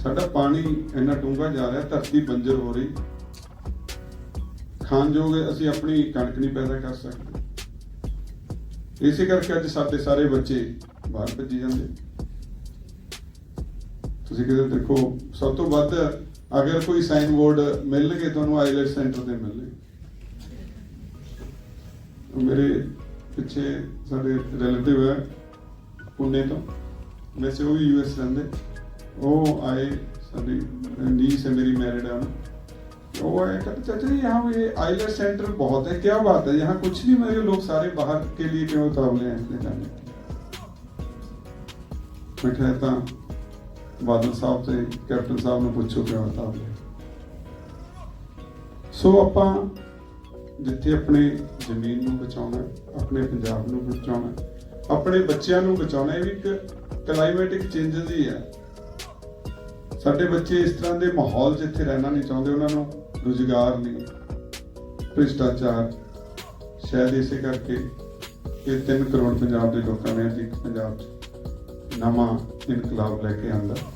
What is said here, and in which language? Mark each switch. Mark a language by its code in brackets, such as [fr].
[pa] ਸਾਡਾ ਪਾਣੀ ਇੰਨਾ ਡੂੰਘਾ ਜਾ ਰਿਹਾ, ਧਰਤੀ ਬੰਜਰ ਹੋ ਰਹੀ, ਖਾਣਯੋਗ ਅਸੀਂ ਆਪਣੀ ਕਣਕ ਨਹੀਂ ਪੈਦਾ ਕਰ ਸਕਦੇ। ਇਸੇ ਕਰਕੇ ਅੱਜ ਸਾਡੇ ਸਾਰੇ ਬੱਚੇ ਬਾਹਰ ਭੱਜੀ ਜਾਂਦੇ। ਤੁਸੀਂ ਕਿਤੇ ਦੇਖੋ, ਸਭ ਤੋਂ ਵੱਧ ਅਗਰ ਕੋਈ ਸਾਈਨ ਬੋਰਡ ਮਿਲਣਗੇ ਤੁਹਾਨੂੰ ਆਈਲੈਟਸ ਸੈਂਟਰ ਦੇ ਮਿਲਣਗੇ। ਮੇਰੇ ਪਿੱਛੇ ਸਾਡੇ ਰਿਲੇਟਿਵ ਹੈ ਪੁਣੇ ਤੋਂ, ਵੈਸੇ ਉਹ ਵੀ US ਰਹਿੰਦੇ, ਉਹ ਆਏ, [hi] ਸਾਡੀ नीस है मेरी मैरिड है, वो आए कहते चाचा जी यहाँ ये आइलेट सेंटर बहुत है, क्या बात है, यहाँ कुछ नहीं, मेरे लोग सारे बाहर के लिए क्यों उतावले हैं इसलिए जाने। मैं कहता बादल साहब से कैप्टन साहब ने पूछो क्यों उतावले। [pa] सो ਆਪਾਂ ਜਿੱਥੇ ਆਪਣੇ ਜ਼ਮੀਨ ਨੂੰ ਬਚਾਉਣਾ, ਆਪਣੇ ਪੰਜਾਬ ਨੂੰ ਬਚਾਉਣਾ, ਆਪਣੇ ਬੱਚਿਆਂ ਨੂੰ ਬਚਾਉਣਾ, ਇਹ ਵੀ ਇੱਕ ਕਲਾਈਮੈਟਿਕ ਚੇਂਜਸ ਹੀ ਹੈ। ਸਾਡੇ ਬੱਚੇ ਇਸ ਤਰ੍ਹਾਂ ਦੇ ਮਾਹੌਲ ਜਿੱਥੇ ਰਹਿਣਾ ਨਹੀਂ ਚਾਹੁੰਦੇ, ਉਹਨਾਂ ਨੂੰ ਰੁਜ਼ਗਾਰ ਨਹੀਂ, ਭ੍ਰਿਸ਼ਟਾਚਾਰ, ਸ਼ਾਇਦ ਇਸੇ ਕਰਕੇ ਇਹ 3 ਕਰੋੜ ਪੰਜਾਬ ਦੇ ਲੋਕਾਂ ਨੇ ਅੱਜ ਪੰਜਾਬ 'ਚ ਨਵਾਂ ਇਨਕਲਾਬ ਲੈ ਕੇ ਆਂਦਾ।